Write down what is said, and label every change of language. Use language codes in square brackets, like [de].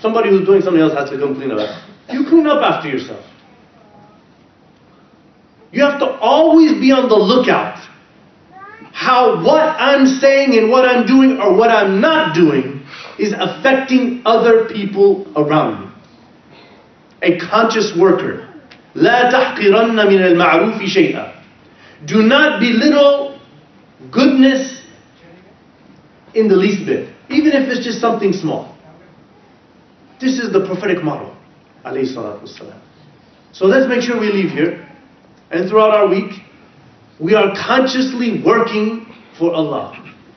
[en] Somebody who's doing something else has to come clean up. You clean up after yourself. You have to always be on the lookout how what I'm saying and what I'm doing or what I'm not doing is affecting other people around me. A conscious worker. [ar] لا تحقرن من المعروف شيئا. [en] Do not belittle goodness in the least bit, even if it's just something small. This is the prophetic model. Alayhi salatu wassalam. So let's make sure we leave here, and throughout our week, we are consciously working for Allah.